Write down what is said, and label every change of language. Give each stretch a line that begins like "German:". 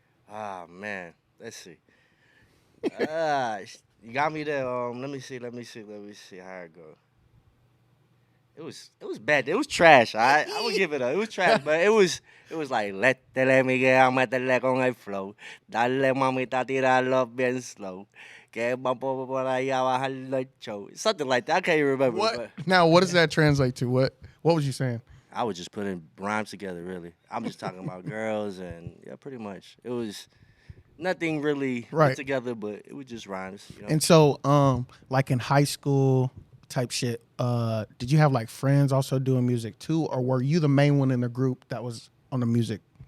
English: Ah, man. Let's see. You got me there. Let me see how it go. It was bad. It was trash. I would give it up. It was trash, but it was like let Miguel
Spanish: métele con el flow. Dale mamita tirarlo bien slow. Que vamos por ahí a bajar el show.
English: Something like that. I can't even remember. What? But Now, what does that translate to? What was you saying? I was just putting rhymes together, really. I'm just talking about girls and yeah, pretty much. It was nothing really Right. put together, but it was just rhymes. You know? And so, like in high school type shit, did you have like friends also doing music too, or were you the main one in the group that was on the music?